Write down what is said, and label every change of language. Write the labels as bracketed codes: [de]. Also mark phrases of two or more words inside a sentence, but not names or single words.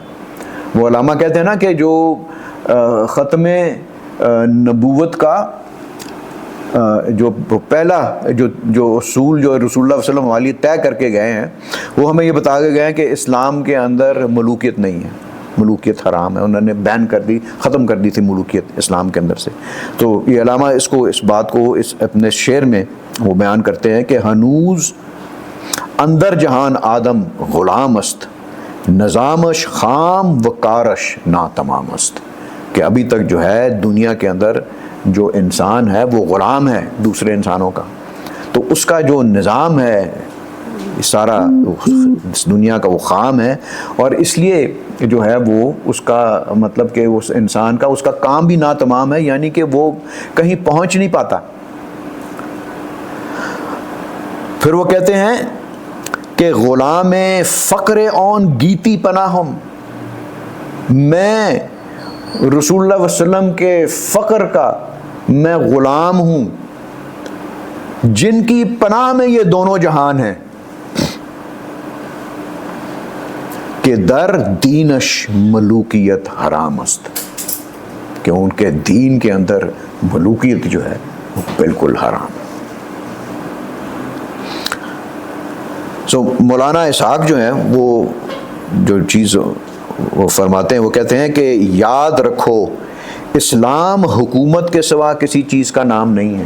[ur] وہ علامہ کہتے ہیں نا کہ جو ختم نبوت کا جو پہلا جو اصول جو رسول اللہ [ar] صلی اللہ علیہ وسلم [ur] والی طے کر کے گئے ہیں, وہ ہمیں یہ بتا کے گئے ہیں کہ اسلام کے اندر ملوکیت نہیں ہے, ملوکیت حرام ہے. انہوں نے بین کر دی, ختم کر دی تھی ملوکیت اسلام کے اندر سے. تو یہ علامہ اس بات کو اپنے شعر میں وہ بیان کرتے ہیں کہ [fa] ہنوز اندر جہان آدم غلام است, نظامش خام و کارش ناتمام است. [ur] کہ ابھی تک جو ہے دنیا کے اندر جو انسان ہے وہ غلام ہے دوسرے انسانوں کا, تو اس کا جو نظام ہے سارا اس دنیا کا وہ خام ہے, اور اس لیے جو ہے وہ اس کا مطلب کہ اس انسان کا اس کا کام بھی ناتمام ہے, یعنی کہ وہ کہیں پہنچ نہیں پاتا. پھر وہ کہتے ہیں کہ [fa] غلام فقر اون گیتی پناہم, [ur] میں رسول اللہ علیہ وسلم کے فقر کا میں غلام ہوں جن کی پناہ میں یہ دونوں جہان ہیں, کہ [fa] در دینش ملوکیت حرام است, [ur] کہ ان کے دین کے اندر ملوکیت جو ہے وہ بالکل حرام ہے. سو مولانا اسحاق جو ہیں وہ جو چیز وہ فرماتے ہیں, وہ کہتے ہیں کہ یاد رکھو اسلام حکومت کے سوا کسی چیز کا نام نہیں ہے.